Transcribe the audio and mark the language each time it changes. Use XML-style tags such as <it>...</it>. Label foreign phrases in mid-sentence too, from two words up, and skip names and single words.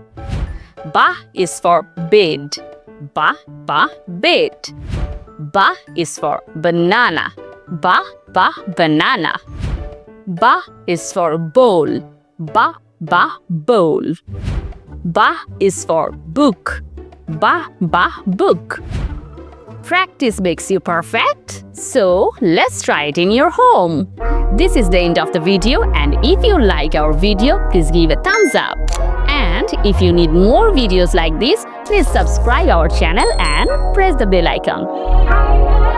<en>Ba is for bed. Ba, ba, bed. Ba is for banana. Ba, ba, banana. Ba is for bowl. Ba, ba, bowl. Ba is for book. Ba, ba, book. Practice makes you perfect. So let's try it in your home. This is the end of the video, and if you like our video, please give a thumbs up. And if you need more videos like this, please subscribe our channel and press the bell icon.</en>